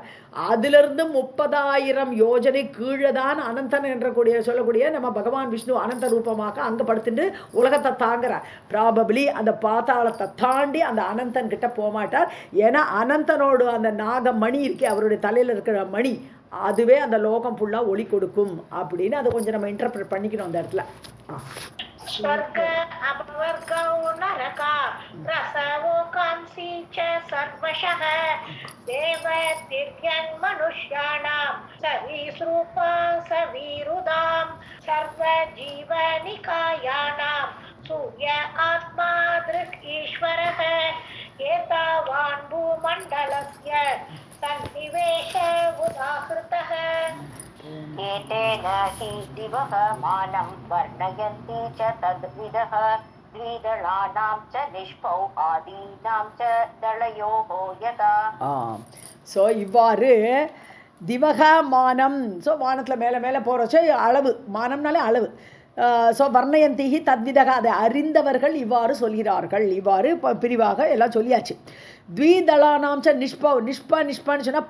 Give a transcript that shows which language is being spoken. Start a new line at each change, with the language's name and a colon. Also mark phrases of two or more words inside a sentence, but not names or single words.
Tamil: அதிலிருந்து 30,000 யோஜனை கீழே தான் அனந்தன் என்ற சொல்லக்கூடிய நம்ம பகவான் விஷ்ணு அனந்த ரூபமாக அங்கே படுத்துட்டு உலகத்தை தாங்குறார். ப்ராபப்ளி அந்த பாதாளத்தை தாண்டி அந்த அனந்தன் கிட்ட போகமாட்டார். ஏன்னா அனந்தனோடு அந்த நாகமணி இருக்கே, அவருடைய தலையில் இருக்கிற மணி, அதுவே அந்த லோகம் ஃபுல்லாக ஒளி கொடுக்கும் அப்படின்னு அதை கொஞ்சம் நம்ம இன்டர்பிரட் பண்ணிக்கணும் அந்த இடத்துல.
Sanskrit: स्वर्ग अपवर्गौ नरका रसवोकांसि च सर्वशः देव दिव्यं मनुष्याणां सरीसृपा सवीरुदां सर्वजीवनिकायानां सूर्य आत्मा दृक् ईश्वरः एतावान् भूमण्डलस्य सन्निवेश उदाहृतः. एतेन हि दिवः मानं वर्णयन्ति च तद्विदः द्विदलानां च निष्पौ आदीनां च दलयोः यथा
Tamil: ஸோ இவ்வாறு திவக மானம் ஸோ வானத்தில் மேலே மேலே போகிறச்சோ அளவு மானம்னாலே அளவு ஸோ
Sanskrit: वर्णयन्ति तद्विदः
Tamil: அதை அறிந்தவர்கள் இவ்வாறு சொல்கிறார்கள் இவ்வாறு பிரிவாக எல்லாம் சொல்லியாச்சு த்விதளானாம்ச நிஷ்பான்னு சொன்னால்